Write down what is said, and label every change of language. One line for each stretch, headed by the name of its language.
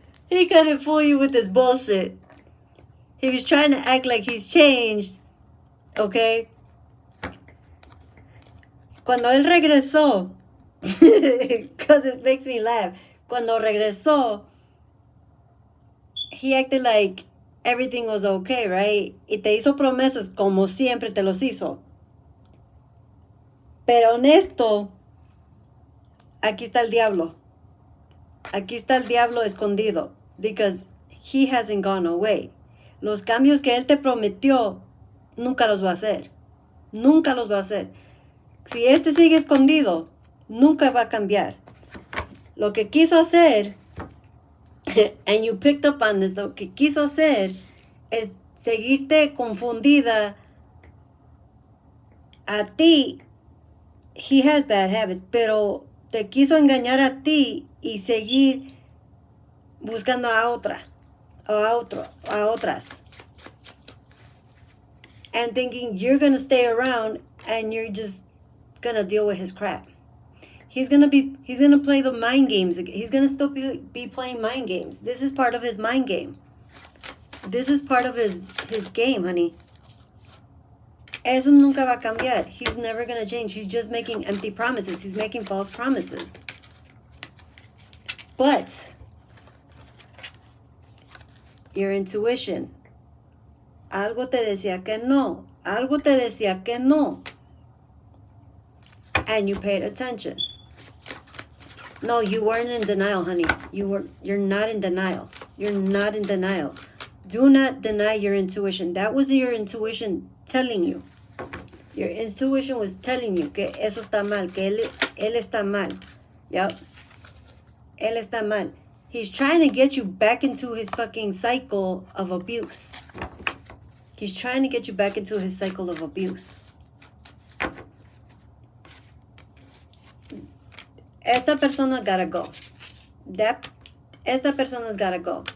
English: He couldn't fool you with his bullshit. He was trying to act like he's changed. Okay?
Spanish: Cuando él regresó,
English: because it makes me laugh.
Spanish: Cuando regresó,
English: he acted like everything was okay, right?
Spanish: Y te hizo promesas como siempre te los hizo. Pero honesto, aquí está el diablo. Aquí está el diablo escondido.
English: Because he hasn't gone away.
Spanish: Los cambios que él te prometió, nunca los va a hacer. Nunca los va a hacer. Si este sigue escondido, nunca va a cambiar. Lo que quiso hacer,
English: and you picked up on this,
Spanish: lo que quiso hacer es seguirte confundida a ti.
English: He has bad habits,
Spanish: pero te quiso engañar a ti y seguir buscando a otra, o a otro, a otras.
English: And thinking you're going to stay around and you're just going to deal with his crap. He's going to play the mind games. He's going to still be playing mind games. This is part of his mind game. This is part of his game, honey.
Spanish: Eso nunca va a cambiar.
English: He's never going to change. He's just making empty promises. He's making false promises. But your intuition,
Spanish: algo te decía que no. Algo te decía que no.
English: And you paid attention. No, you weren't in denial, honey. You're not in denial. You're not in denial. Do not deny your intuition. That was your intuition telling you. Your intuition was telling you
Spanish: que eso está mal, que él está mal. Yep. Él está mal.
English: He's trying to get you back into his fucking cycle of abuse. He's trying to get you back into his cycle of abuse.
Spanish: Esta persona
English: gotta go. Esta persona's gotta go.